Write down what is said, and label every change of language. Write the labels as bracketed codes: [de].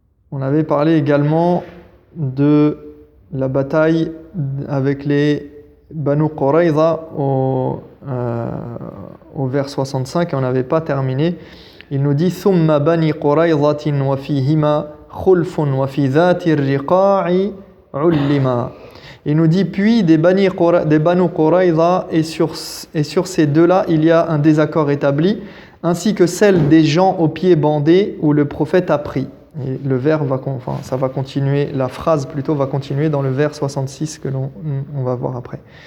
[fr] On avait parlé également de la bataille avec les Banu Qurayza au vers 65 et on n'avait pas terminé. Il nous dit [ar] ثم بني قريظة وفيهما خلف وفي ذات الرقاع علما. [fr] Il nous dit puis des Banu Qurayza et sur ces deux-là il y a un désaccord établi ainsi que celle des gens aux pieds bandés où le prophète a pris. Et le vers va continuer, la phrase plutôt va continuer dans le vers 66 que on va voir après.